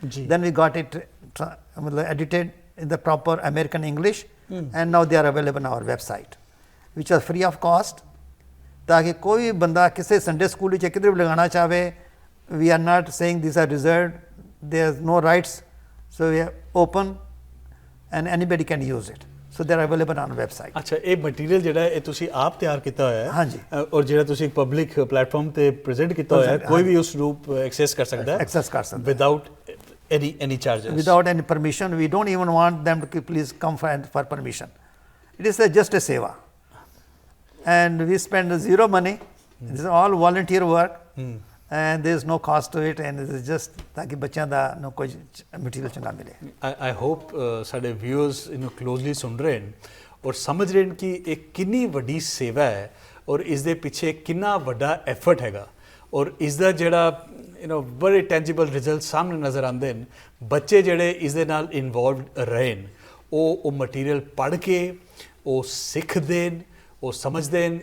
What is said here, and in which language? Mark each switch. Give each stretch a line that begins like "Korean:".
English: then we got it ਮਤਲਬ edited in the proper American English and now they are available on our website which are free of cost,
Punjabi: ਤਾਂ ਕਿ ਕੋਈ ਵੀ ਬੰਦਾ ਕਿਸੇ Sunday school ਵਿੱਚ ਕਿਧਰ ਵੀ ਲਗਾਉਣਾ ਚਾਹਵੇ,
English: we are not saying these are reserved, there's no rights, so we are open and anybody can use it, so they are available on website।
Punjabi: ਅੱਛਾ, ਇਹ ਮਟੀਰੀਅਲ ਜਿਹੜਾ ਇਹ ਤੁਸੀਂ ਆਪ ਤਿਆਰ ਕੀਤਾ ਹੋਇਆ ਹੈ? ਹਾਂਜੀ। ਔਰ ਜਿਹੜਾ ਤੁਸੀਂ ਪਬਲਿਕ ਪਲੇਟਫਾਰਮ ਤੇ ਪ੍ਰੈਜ਼ੈਂਟ ਕੀਤਾ ਹੋਇਆ ਹੈ, ਕੋਈ ਵੀ ਉਸ ਨੂੰ ਐਕਸੈਸ ਕਰ ਸਕਦਾ ਹੈ? Access ਕਰ ਸਕਦਾ ਹੈ।
English: Without any charges? Without any permission, we don't even want them to please come for permission. It is just a seva, and we spend zero money. This is all volunteer work, and there is no cost to it, and it is just
Punjabi: ਤਾਂ ਕਿ ਬੱਚਿਆਂ ਦਾ ਨੂੰ ਕੋਈ material ਚੰਗਾ ਮਿਲੇ।
English: I hope
Punjabi: ਸਾਡੇ viewers ਇਹਨੂੰ closely ਸੁਣ ਰਹੇ ਹਨ ਔਰ ਸਮਝ ਰਹੇ ਹਨ ਕਿ ਇਹ ਕਿੰਨੀ ਵੱਡੀ ਸੇਵਾ ਹੈ ਔਰ ਇਸ ਦੇ ਪਿੱਛੇ ਕਿੰਨਾ ਵੱਡਾ ਐਫਰਟ ਹੈਗਾ, ਔਰ ਇਸ ਦਾ ਜਿਹੜਾ ਬੜੇ ਟੈਂਜੀਬਲ ਰਿਜ਼ਲਟ ਸਾਹਮਣੇ ਨਜ਼ਰ ਆਉਂਦੇ ਨੇ। ਬੱਚੇ ਜਿਹੜੇ ਇਸ ਦੇ ਨਾਲ ਇਨਵੋਲਵਡ ਰਹੇ ਨੇ, ਉਹ ਮਟੀਰੀਅਲ ਪੜ੍ਹ ਕੇ ਉਹ ਸਿੱਖਦੇ ਨੇ, ਉਹ ਸਮਝਦੇ ਨੇ।